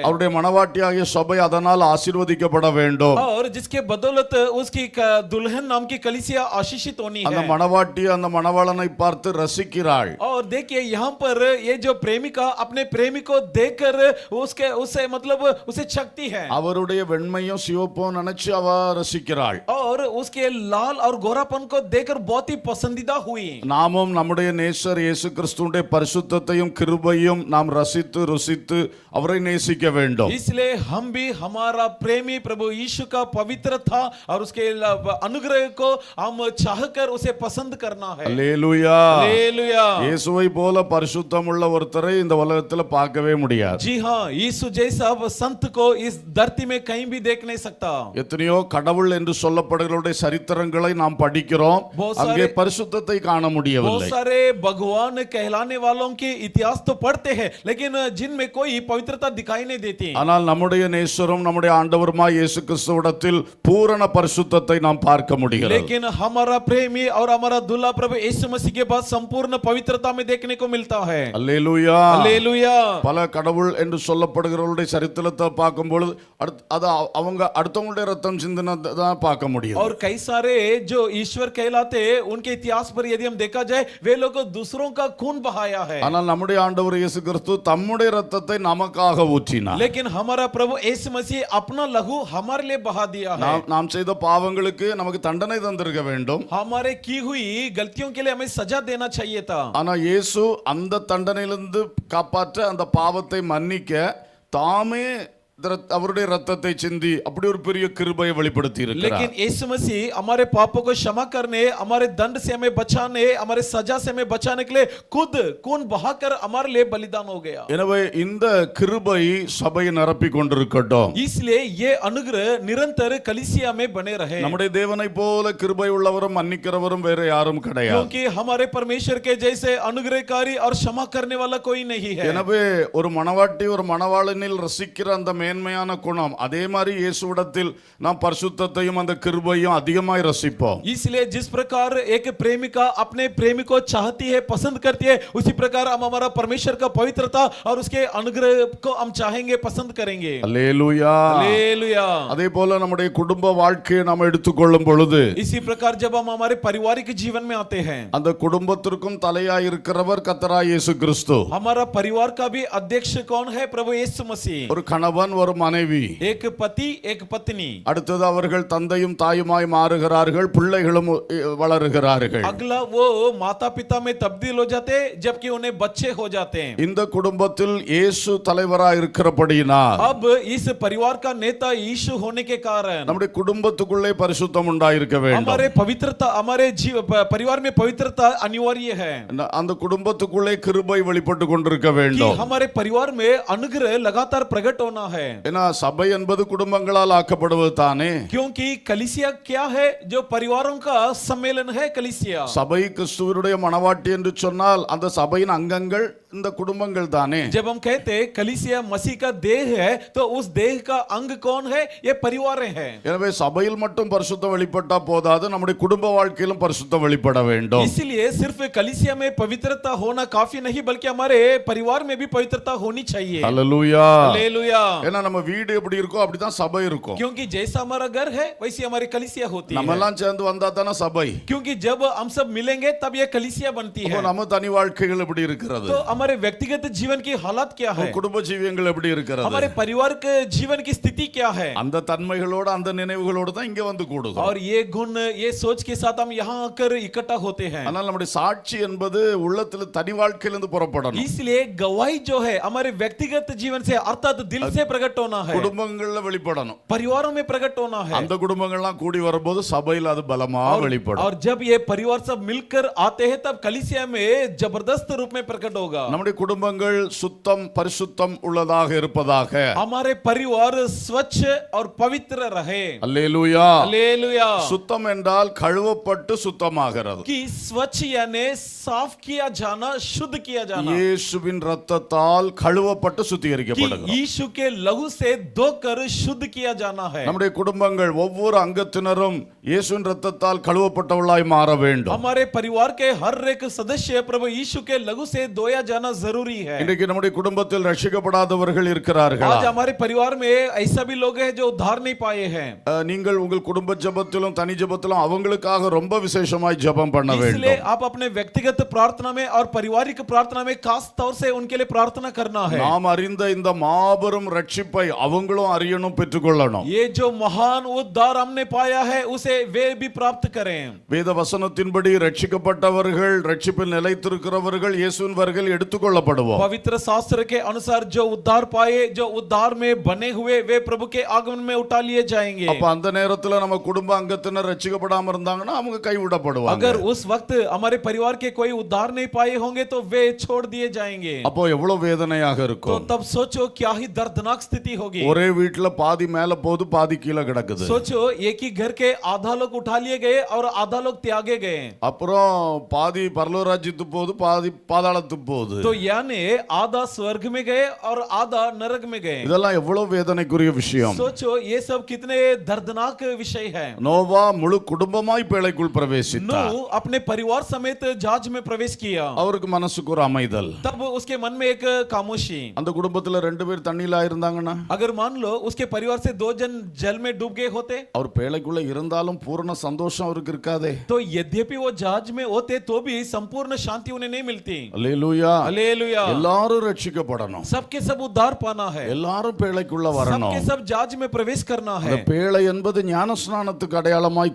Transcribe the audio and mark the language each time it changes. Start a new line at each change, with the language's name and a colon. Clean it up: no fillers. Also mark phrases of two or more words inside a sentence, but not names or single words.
Tamil: அவருடைய மணவாட்டியாகிய சபை அதனால் ஆசீர்வதிக்கப்பட வேண்டும்.
Hindi: और जिसके बदौलत उसकी दुल्हन नाम की कलीसिया आशीषित होनी
Tamil: அந்த
Hindi: है.
Tamil: மணவாட்டி அந்த மணவாளனை பார்த்து ரசிக்கிறாள்.
Hindi: और देखिए यहाँ पर ये जो प्रेमिका अपने प्रेमी को देखकर उससे मतलब उसे शक्ति है.
Tamil: அவருடைய வெண்மையும் சிவப்பும் நினைச்சு அவ ரசிக்கிறாள்.
Hindi: और उसके लाल और गोरापन को देखकर बहुत ही पसंदीदा हुई.
Tamil: நாமும் நம்முடைய நேசர் இயேசு கிறிஸ்துவின் பரிசுத்தத்தையும் கிருபையும் நாம் ரசித்து ருசித்து அவரை நேசிக்க வேண்டும்.
Hindi: इसलिए हम भी हमारा प्रेमी प्रभु यीशु का पवित्रता और उसके अनुग्रह को हम चाहकर उसे पसंद करना है.
Tamil: அல்லேலூயா.
Hindi: हालेलुया.
Tamil: இயேசுவை போல பரிசுத்தம் உள்ள ஒருத்தரை இந்த உலகத்துல பார்க்கவே முடியாது.
Hindi: जी हाँ, यीशु जैसा संत को इस धरती में कहीं भी देख नहीं सकता.
Tamil: எத்தனையோ கடவுள் என்று சொல்லப்படுகிறவருடைய சரித்திரங்களை நாம் படிக்கிறோம், அங்கே பரிசுத்தத்தை காண
Hindi: बहुत
Tamil: முடியவில்லை.
Hindi: सारे भगवान कहलाने वालों के इतिहास तो पढ़ते हैं लेकिन जिनमें कोई पवित्रता दिखाई नहीं देती.
Tamil: ஆனால் நம்முடைய நேசரும் நம்முடைய ஆண்டவருமாய் இயேசு கிறிஸ்துவிடத்தில் பூரண பரிசுத்தத்தை நாம் பார்க்க முடிகிறது.
Hindi: लेकिन हमारा प्रेमी और हमारा दूल्हा प्रभु यीशु मसीह के बाद संपूर्ण पवित्रता में देखने को मिलता है.
Tamil: அல்லேலூயா.
Hindi: हालेलुया.
Tamil: பல கடவுள் என்று சொல்லப்படுகிறவருடைய சரித்திரத்தை பார்க்கும் பொழுது அது அவங்க அடுத்தவங்களுடைய ரத்தம் சிந்தினதான் பார்க்க முடியும்.
Hindi: और कई सारे जो ईश्वर कहलाते उनके इतिहास पर यदि हम देखा जाए वे लोग दूसरों का खून बहाया है.
Tamil: ஆனால் நம்முடைய ஆண்டவர் இயேசு கிறிஸ்து தம்முடைய ரத்தத்தை நமக்காக ஊற்றினார்.
Hindi: लेकिन हमारा प्रभु यीशु मसीह अपना लहू हमारे लिए बहा दिया है.
Tamil: நாம் செய்த பாவங்களுக்கு நமக்கு தண்டனை தந்திருக்க வேண்டும்.
Hindi: हमारे की हुई गलतियों के लिए हमें सजा देना चाहिए था.
Tamil: ஆனா இயேசு அந்த தண்டனையிலிருந்து காப்பாற்ற அந்த பாவத்தை மன்னிக்க தாமே அவருடைய ரத்தத்தை சிந்தி அப்படி ஒரு பெரிய கிருபையை வெளிப்படுத்தி இருக்கிறார்.
Hindi: लेकिन यीशु मसीह हमारे पापों को क्षमा करने, हमारे दंड से हमें बचाने, हमारे सजा से हमें बचाने के लिए खुद खून बहाकर हमारे लिए बलिदान हो गया.
Tamil: எனவே இந்த கிருபை சபையை நிரப்பிக் கொண்டிருக்கட்டும்.
Hindi: इसलिए ये अनुग्रह निरंतर कलीसिया में बने रहे.
Tamil: நம்முடைய தேவனை போல கிருபை உள்ளவரும் மன்னிக்கிறவரும் வேற யாரும் கிடையாது.
Hindi: क्योंकि हमारे परमेश्वर के जैसे अनुग्रहकारी और क्षमा करने वाला कोई नहीं है.
Tamil: எனவே ஒரு மணவாட்டி ஒரு மணவாளனில் ரசிக்கிற அந்த மேன்மையான குணம் அதே மாதிரி இயேசுவிடத்தில் நாம் பரிசுத்தத்தையும் அந்த கிருபையும் அதிகமாய் ரசிப்போம்.
Hindi: इसलिए जिस प्रकार एक प्रेमिका अपने प्रेमी को चाहती है, पसंद करती है, उसी प्रकार हम हमारा परमेश्वर का पवित्रता और उसके अनुग्रह को हम चाहेंगे, पसंद करेंगे.
Tamil: அல்லேலூயா.
Hindi: हालेलुया.
Tamil: அதே போல நம்முடைய குடும்ப வாழ்க்கையை நாம் எடுத்துக்கொள்ளும் பொழுது
Hindi: इसी प्रकार जब हम हमारे पारिवारिक जीवन में आते हैं,
Tamil: அந்த குடும்பத்திற்கும் தலையாய் இருக்கிறவர் கர்த்தராகிய இயேசு கிறிஸ்து.
Hindi: हमारा परिवार का भी अध्यक्ष कौन है? प्रभु यीशु मसीह.
Tamil: ஒரு கணவன் ஒரு மனைவி,
Hindi: एक पति एक पत्नी.
Tamil: அடுத்தது அவர்கள் தந்தையும் தாயுமாய் மாறுகிறார்கள், பிள்ளைகளும் வளருகிறார்கள்.
Hindi: अगला वो माता पिता में तब्दील हो जाते जबकि उन्हें बच्चे हो जाते हैं.
Tamil: இந்த குடும்பத்தில் இயேசு தலைவராய் இருக்கிறபடியினால்
Hindi: अब इस परिवार का नेता यीशु होने के कारण
Tamil: நம்முடைய குடும்பத்துக்குள்ளே பரிசுத்தம் உண்டாயிருக்க வேண்டும்.
Hindi: हमारे पवित्रता, हमारे परिवार में पवित्रता अनिवार्य है.
Tamil: அந்த குடும்பத்துக்குள்ளே கிருபை வெளிப்பட்டு கொண்டிருக்க
Hindi: कि
Tamil: வேண்டும்.
Hindi: हमारे परिवार में अनुग्रह लगातार प्रकट होना है.
Tamil: ஏன்னா சபை என்பது குடும்பங்களால் ஆக்கப்படுவது தானே.
Hindi: क्योंकि कलीसिया क्या है? जो परिवारों का सम्मेलन है कलीसिया.
Tamil: சபை கிறிஸ்துவினுடைய மணவாட்டி என்று சொன்னால் அந்த சபையின் அங்கங்கள் இந்த குடும்பங்கள் தானே.
Hindi: जब हम कहते हैं कलीसिया मसीह का देह है तो उस देह का अंग कौन है? ये परिवार है।
Tamil: எனவே சபையில் மட்டும் பரிசுத்தம் வெளிப்பட்டா போதாது, நம்முடைய குடும்ப வாழ்க்கையிலும் பரிசுத்தம் வெளிப்பட வேண்டும்.
Hindi: इसलिए सिर्फ कलीसिया में पवित्रता होना काफी नहीं बल्कि हमारे परिवार में भी पवित्रता होनी चाहिए।
Tamil: ஹல்லேலூயா.
Hindi: हालेलुया।
Tamil: ஏன்னா நம்ம வீடு எப்படி இருக்கோ அப்படிதான் சபை இருக்கும்.
Hindi: क्योंकि जैसा हमारा घर है वैसी हमारी कलीसिया होती है।
Tamil: நம்ம எல்லாம் சேர்ந்து வந்தா தானே சபை.
Hindi: क्योंकि जब हम सब मिलेंगे तब ये कलीसिया बनती है।
Tamil: அப்போ நம்ம தனி வாழ்க்கைகள் எப்படி இருக்கிறது?
Hindi: तो हमारे व्यक्तिगत जीवन की हालत क्या है?
Tamil: குடும்ப ஜீவியங்கள் எப்படி இருக்கிறது?
Hindi: हमारे परिवार के जीवन की स्थिति क्या है?
Tamil: அந்த தன்மைகளோட அந்த நினைவுகளோட தான் இங்க வந்து கூடுது.
Hindi: और ये गुण ये सोच के साथ हम यहाँ आकर इकट्ठा होते हैं।
Tamil: அதனால நம்முடைய சாட்சி என்பது உள்ளத்துல தனி வாழ்க்கையிலிருந்து புறப்படணும்.
Hindi: इसलिए गवाही जो है हमारे व्यक्तिगत जीवन से अर्थात दिल से प्रकट होना है।
Tamil: குடும்பங்கள்ல வெளிப்படணும்.
Hindi: परिवारों में प्रकट होना है।
Tamil: அந்த குடும்பங்கள்லாம் கூடி வரும்போது சபையில் அது பலமா வெளிப்படும்.
Hindi: और जब ये परिवार सब मिलकर आते हैं तब कलीसिया में जबरदस्त रूप में प्रकट होगा।
Tamil: நம்முடைய குடும்பங்கள் சுத்தம் பரிசுத்தம் உள்ளதாக இருப்பதாக.
Hindi: हमारे परिवार स्वच्छ और पवित्र रहे।
Tamil: அல்லேலூயா.
Hindi: हालेलुया।
Tamil: சுத்தம் என்றால் கழுவப்பட்டு சுத்தமாகிறது.
Hindi: कि स्वच्छ यानी साफ किया जाना, शुद्ध किया जाना।
Tamil: இயேசுவின் இரத்தத்தால் கழுவப்பட்டு
Hindi: कि
Tamil: சுத்திகரிக்கப்படுகிறது.
Hindi: यीशु के लहू से धोकर शुद्ध किया जाना है।
Tamil: நம்முடைய குடும்பங்கள் ஒவ்வொரு அங்கத்தினரும் இயேசுவின் இரத்தத்தால் கழுவப்பட்டவர்களாய் மாற வேண்டும்.
Hindi: हमारे परिवार के हर एक सदस्य प्रभु यीशु के लहू से धोया जाना जरूरी है।
Tamil: இன்றைக்கு நம்முடைய குடும்பத்தில் ரட்சிக்கப்படாதவர்கள் இருக்கிறார்களா?
Hindi: आज हमारे परिवार में ऐसा भी लोग हैं जो उद्धार नहीं पाए हैं।
Tamil: நீங்கள் உங்கள் குடும்ப ஜெபத்திலும் தனி ஜெபத்திலும் அவங்களுக்காக ரொம்ப விசேஷமாய் ஜெபம் பண்ண
Hindi: इसलिए
Tamil: வேண்டும்.
Hindi: आप अपने व्यक्तिगत प्रार्थना में और पारिवारिक प्रार्थना में खास तौर से उनके लिए प्रार्थना करना है।
Tamil: நாம் அறிந்த இந்த மாபெரும் ரட்சிப்பை அவங்களும் அறியணும், பெற்றுக்கொள்ளணும்.
Hindi: ये जो महान उद्धार हमने पाया है उसे वे भी प्राप्त करें।
Tamil: வேத வசனத்தின்படி ரட்சிக்கப்பட்டவர்கள், ரட்சிப்பில் நிலைத்திருக்கிறவர்கள் இயேசுவின் வருகையில் எடுத்துக்கொள்ளப்படுவோம்.
Hindi: पवित्र शास्त्र के अनुसार जो उद्धार पाए, जो उद्धार में बने हुए, वे प्रभु के आगमन में उठा लिए जाएंगे।
Tamil: அப்ப அந்த நேரத்துல நம்ம குடும்ப அங்கத்தினர் ரட்சிக்கப்படாம இருந்தாங்கன்னா அவங்க கைவிடப்படுவாங்க.
Hindi: अगर उस वक्त हमारे परिवार के कोई उद्धार नहीं पाए होंगे तो वे छोड़ दिए जाएंगे।
Tamil: அப்போ எவ்வளவு வேதனையாக
Hindi: तो
Tamil: இருக்கும்.
Hindi: तब सोचो क्या ही दर्दनाक स्थिति होगी।
Tamil: ஒரே வீட்டுல பாதி மேல போகுது, பாதி கீழே கிடக்குது.
Hindi: सोचो एक ही घर के आधा लोग उठा लिए गए और आधा लोग त्यागे गए।
Tamil: அப்புறம் பாதி பரலோகராஜ்யத்துக்கு போகுது, பாதி பாதாளத்துக்கு போகுது.
Hindi: तो यानी आधा स्वर्ग में गए और आधा नरक में गए।
Tamil: இதெல்லாம் எவ்வளவு வேதனைக்குரிய விஷயம்.
Hindi: सोचो ये सब कितने दर्दनाक विषय है।
Tamil: நோவா முழு குடும்பமாய் பேழைக்குள் பிரவேசித்தார்.
Hindi: नूह अपने परिवार समेत जहाज में प्रवेश किया।
Tamil: அவருக்கு மனசுக்கு ஒரு அமைதல்.
Hindi: तब उसके मन में एक खामोशी।
Tamil: அந்த குடும்பத்துல 2 பேர் தண்ணியில இருந்தாங்கன்னா,
Hindi: अगर मान लो उसके परिवार से 2 जन जल में डूब गए होते
Tamil: அவர் பேழைக்குள்ள இருந்தாலும் பூரண சந்தோஷம் அவருக்கு இருக்காதே.
Hindi: तो यद्यपि वो जहाज में होते तो भी संपूर्ण शांति उन्हें नहीं मिलती।
Tamil: அல்லேலூயா.
Hindi: हालेलुया।
Tamil: எல்லாரும் ரட்சிக்கப்படணும்.
Hindi: सबके सब उद्धार पाना है।
Tamil: எல்லாரும் பேழைக்குள்ள வரணும்.
Hindi: सबके सब जहाज में प्रवेश करना है।
Tamil: அந்த பேழை என்பது ஞானஸ்நானத்துக்கு அடையாளமாய்